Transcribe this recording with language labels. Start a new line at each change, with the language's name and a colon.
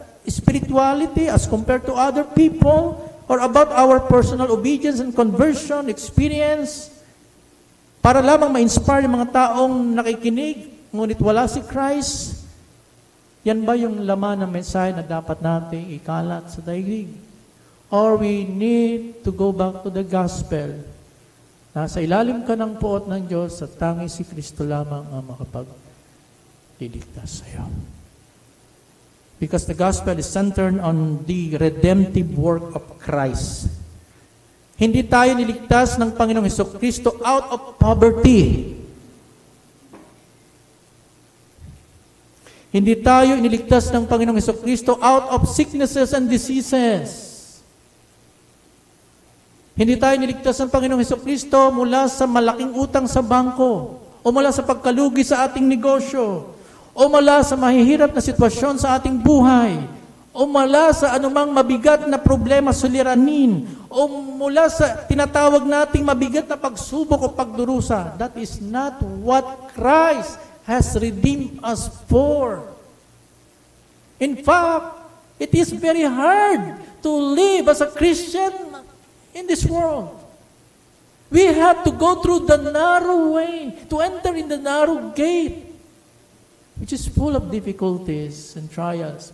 English: spirituality as compared to other people, or about our personal obedience and conversion experience,
Filipino: para lamang ma-inspire yung mga taong nakikinig, ngunit wala si Christ. Yan ba yung laman ng mensahe na dapat natin ikalat sa daigdig?
English: Or we need to go back to the gospel.
Filipino: Nasa ilalim ka ng puot ng Diyos at tanging si Kristo lamang ang makapag-liligtas sa iyo.
English: Because the gospel is centered on the redemptive work of Christ.
Filipino: Hindi tayo niligtas ng Panginoong Hesukristo
English: out of poverty.
Filipino: Hindi tayo iniligtas ng Panginoong Hesukristo
English: out of sicknesses and diseases.
Filipino: Hindi tayo niligtas ng Panginoong Hesukristo mula sa malaking utang sa bangko, o mula sa pagkalugi sa ating negosyo, o mula sa mahihirap na sitwasyon sa ating buhay, o mula sa anumang mabigat na problema suliranin, o mula sa tinatawag nating mabigat na pagsubok o pagdurusa.
English: That is not what Christ has redeemed us for. In fact, it is very hard to live as a Christian in this world. We have to go through the narrow way, to enter in the narrow gate, which is full of difficulties and trials.